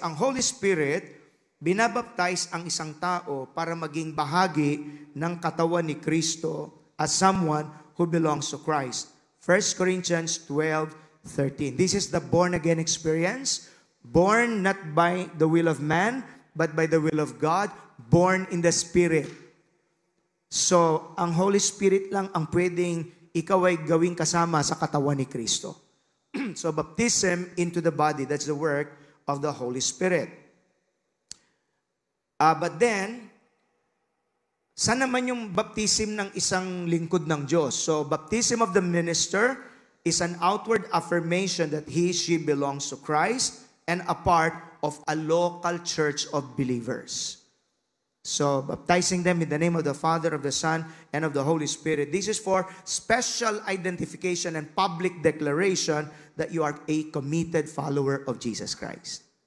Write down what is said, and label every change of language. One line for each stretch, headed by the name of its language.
Filipino: Ang Holy Spirit, binabaptize ang isang tao para maging bahagi ng katawan ni Kristo
English: as someone who belongs to Christ. 1 Corinthians 12:13. This is the born-again experience. Born not by the will of man, but by the will of God. Born in the Spirit.
Filipino: So, ang Holy Spirit lang ang pwedeng ikaw ay gawing kasama sa katawan ni Kristo.
English: So, baptism into the body, that's the work of the Holy Spirit. But then,
Filipino: saan naman yung baptism ng isang lingkod ng Diyos?
English: So, baptism of the minister is an outward affirmation that she belongs to Christ and a part of a local church of believers. So, baptizing them in the name of the Father, of the Son, and of the Holy Spirit. This is for special identification and public declaration that you are a committed follower of Jesus Christ.